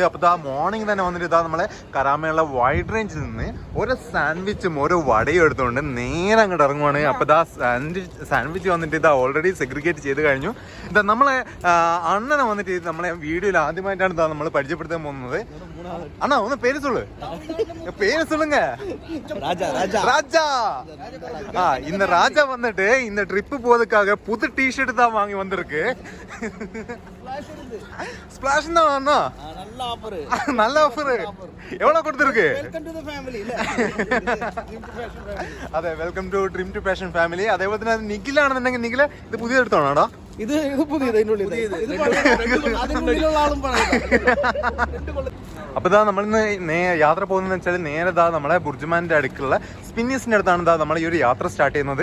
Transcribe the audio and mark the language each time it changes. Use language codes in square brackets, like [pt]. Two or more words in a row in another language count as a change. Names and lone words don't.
[ml] അപ്പോൾ ഇതാ മോർണിംഗ് തന്നെ വന്നിട്ട് ഇതാ നമ്മളെ കരാമയുള്ള വൈഡ് റേഞ്ചിൽ നിന്ന് ഒരു സാൻഡ്വിച്ചും ഒരു വടയും എടുത്തുകൊണ്ട് നേരെ അങ്ങോട്ട് ഇറങ്ങുവാണ്. അപ്പോൾ ഇതാ സാൻഡ്വിച്ച് വന്നിട്ട് ഇതാ [en] already segregate [ml] ചെയ്ത് കഴിഞ്ഞു. ഇതാ നമ്മളെ അണ്ണനെ വന്നിട്ട് നമ്മളെ വീഡിയോയിൽ ആദ്യമായിട്ടാണ് ഇതാ നമ്മൾ പരിചയപ്പെടുത്താൻ പോകുന്നത്. അണ്ണാ ഒന്ന് പേര് சொல்லுங்க. [ta] ராஜா. இந்த ராஜா வந்துட்டு இந்த ட்ரிப்பு போறதுக்காக புது டி-ஷர்ட் தான் வாங்கி வந்திருக்கு. ஸ்பிளாஷ் தான் அண்ணா, நல்ல ஆஃபர். எவ்வளவு கொடுத்திருக்கு? [ml] അതെ, [en] welcome to Dream to Passion family. [ml] അതേപോലെ തന്നെ നിഖിലാണെന്നുണ്ടെങ്കിൽ നിഖില ഇത് പുതിയത് എടുത്തോണോടാ? ഇത് അപ്പൊ ഇതാ നമ്മളിന്ന് യാത്ര പോകുന്നതെന്ന് വെച്ചാൽ നേരെ ഇതാ നമ്മളെ ബുർജുമാന്റെ അടുക്കുള്ള സ്പിന്നീസിന്റെ അടുത്താണ് ഇതാ നമ്മൾ ഈ ഒരു യാത്ര സ്റ്റാർട്ട് ചെയ്യുന്നത്.